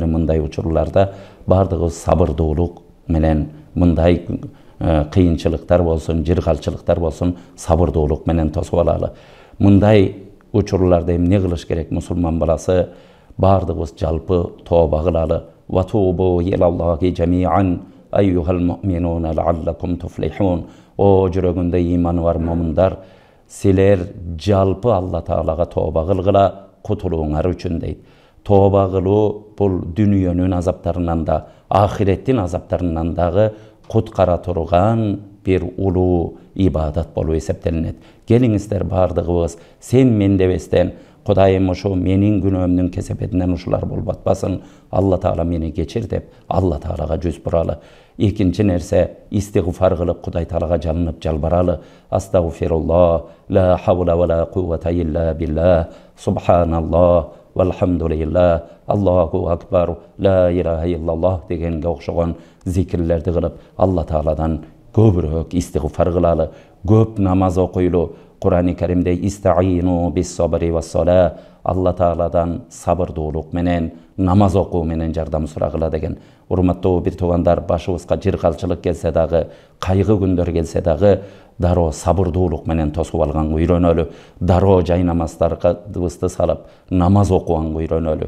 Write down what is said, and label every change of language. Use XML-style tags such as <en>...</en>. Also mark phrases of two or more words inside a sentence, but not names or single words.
<ky>Мындай учурларда бардыгыбыз сабырдуулук менен, мындай кыйынчылыктар болсун, жыргалчылыктар болсун, сабырдуулук менен тосуп алалы. Мындай учурларда эмне кылыш керек? Мусулман баласы бардыгыбыз жалпы тооба кылалы.</ky> <ar>وتوبوا إلى الله جميعا أيها المؤمنون لعلكم تفلحون.</ar> <ky>О жүрөгүндө иманы бар момундар, силер жалпы Алла Таалага тооба кылгыла, кутулууңар үчүн дейт. Тооба кылуу бул дүйнөнүн азаптарынан да, ахиреттин азаптарынан дагы куткара турган бир улуу ибадат болуп эсептелинет. Келиңиздер бардыгыбыз сен мен дебестен, Кудайым ушу менин күнөөмдүн кесепетинен ушулар болуп атпасын, Алла Таала мени кечир деп Алла Таалага жүз буралы. Экинчи нерсе, истигфар кылып Кудай Таалага жалынып жалбаралы. Астагфируллах,</ky> <ar>لا حول ولا قوة إلا بالله سبحان الله والحمد لله الله أكبر لا إله إلا الله</ar> <ky>дегенге окшогон зикирлерди кылып Алла Тааладан көбүрөөк истигфар кылалы, көп намаз окуйлу. Kur'an-ı Kerim'de</ky> <ar>استعينوا بالصبر والصلاة,</ar> <ky>Allah Taala'dan sabırдуулук менен, намаз окуу менен жардам сурагыла деген. Урматтуу бир туугандар, башыбызга жыргалчылык келсе дагы, кайгы күндөр келсе дагы, дароо сабырдуулук менен тосуп алганга үйрөнөлү. Дароо жай намаздардыбызды салып, намаз окуганга үйрөнөлү.</ky>